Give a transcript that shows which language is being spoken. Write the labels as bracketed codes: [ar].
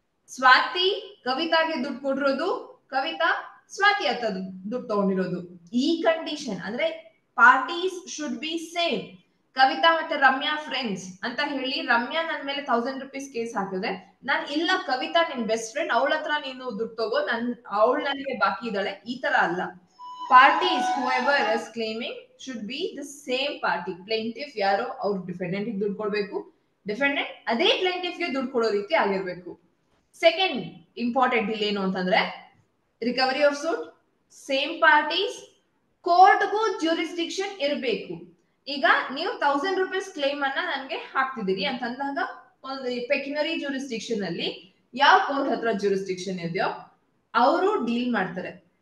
[kn] ಸ್ವಾತಿ ಕವಿತಾಗೆ ದುಡ್ಡು ಕೊಟ್ಟಿರೋದು, ಕವಿತಾ ಸ್ವಾತಿ ಹತ್ರ ದುಡ್ಡು ತಗೊಂಡಿರೋದು. ಈ ಕಂಡೀಷನ್ ಅಂದ್ರೆ [en] Parties should be same. [kn] Kavita ಮತ್ತೆ ರಮ್ಯಾ ಫ್ರೆಂಡ್ಸ್ ಅಂತ ಹೇಳಿ ರಮ್ಯಾ ನನ್ ಮೇಲೆ 1000 ರೂಪೀಸ್ ಕೇಸ್ ಹಾಕಿದೆ, ನಾನ್ ಇಲ್ಲ ಕವಿತಾ ನಿನ್ ಬೆಸ್ಟ್ ಫ್ರೆಂಡ್, ಅವಳ ಹತ್ರ ನೀನು ದುಡ್ಡು ತಗೋ, ಅವಳು ನನಗೆ ಬಾಕಿ ಇದ್ದಾಳೆ, ಈ ತರ ಅಲ್ಲ. [en] Parties whoever is claiming should be the same party. [kn] Plaintiff ಯಾರೋ ಅವ್ರು ಡಿಫೆಂಡೆಂಟ್ ಗೆ ದುಡ್ಡು ಕೊಡ್ಬೇಕು, ಡಿಫೆಂಡೆಂಟ್ ಅದೇ ಪ್ಲೇಂಟಿಫ್ ಗೆ ದುಡ್ಡು ಕೊಡೋ ರೀತಿ ಆಗಿರ್ಬೇಕು. ಸೆಕೆಂಡ್ ಇಂಪಾರ್ಟೆಂಟ್ ಇಲ್ಲಿ ಏನು ಅಂತಂದ್ರೆ recovery of suit, same parties, ಕೋರ್ಟ್ಗೂ jurisdiction ಇರಬೇಕು. ಈಗ ನೀವು 1000 ರೂಪೀಸ್ ಕ್ಲೇಮ್ ಅನ್ನ ನನ್ಗೆ ಹಾಕ್ತಿದ್ದೀರಿ ಅಂತಂದಾಗ ಒಂದು ಪೆಕ್ಯುನರಿ ಜ್ಯೂರಿಸ್ಡಿಕ್ಷನ್ ಅಲ್ಲಿ ಯಾವ ಕೋರ್ಟ್ ಹತ್ರ ಜ್ಯೂರಿಸ್ಡಿಕ್ಷನ್ ಇದೆಯೋ ಅವರು ಡೀಲ್ ಮಾಡ್ತಾರೆ.